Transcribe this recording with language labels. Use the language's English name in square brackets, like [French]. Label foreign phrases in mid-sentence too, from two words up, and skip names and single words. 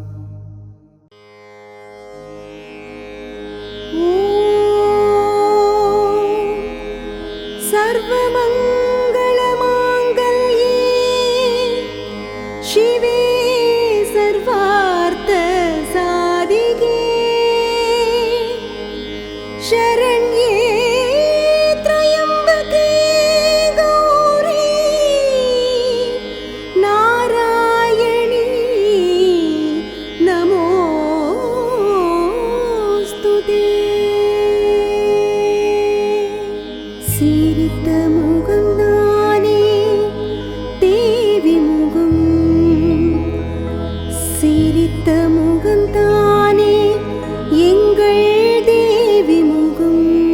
[Sanskrit] सर्वमङ्गल माङ्गल्ये शिवे सर्वार्थ साधिके शरण्ये त्र्यम्बके गौरी नारायणी नमोस्तुते. [Tamil] சிரித்த முகம்தானே தேவி முகம், சிரித்த முகம்தானே எங்கள் தேவி முகம்.